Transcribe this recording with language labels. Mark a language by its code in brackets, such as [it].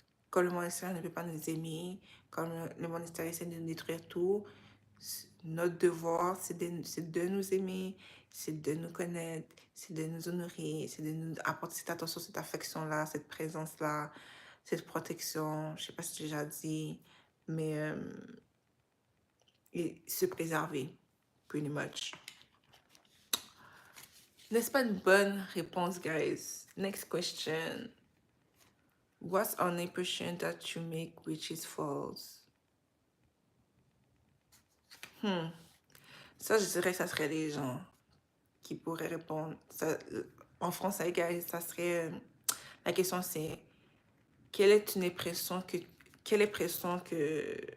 [fr] quand le monde extérieur ne peut pas nous aimer, quand le monde extérieur essaie de nous détruire tout, notre devoir, c'est de nous aimer, c'est de nous connaître, c'est de nous honorer, c'est de nous apporter cette attention, cette affection-là, cette présence-là, cette protection, je sais pas si j'ai déjà dit, mais et se préserver, [en] pretty much. [fr] N'est-ce pas une bonne réponse, guys? [en] Next question. What's an impression that you make which is false? [fr] Ça, je dirais que ça serait les gens qui pourraient répondre. Ça, en français, guys, ça serait... La question, c'est... Quelle est une impression que... Quelle impression que...